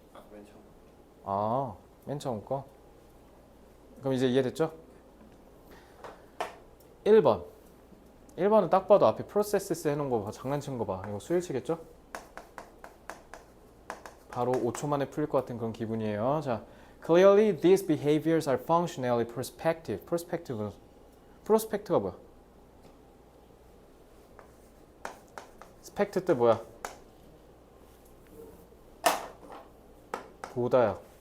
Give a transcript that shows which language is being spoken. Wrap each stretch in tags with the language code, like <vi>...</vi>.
<ko>맨 처음. 맨 처음 거. 그럼 이제 이해됐죠? 1번. 1번은 딱 봐도 앞에 processes 해놓은 거 봐. 장난치는 거 봐. 이거 수일치겠죠? 바로 5초 만에 풀릴 것 같은 그런 기분이에요.</ko> <en>자, clearly these behaviors are functionally prospective.</en> <ko>prospect가 뭐야? 스펙트 뜻 뭐야? 보다야.</ko>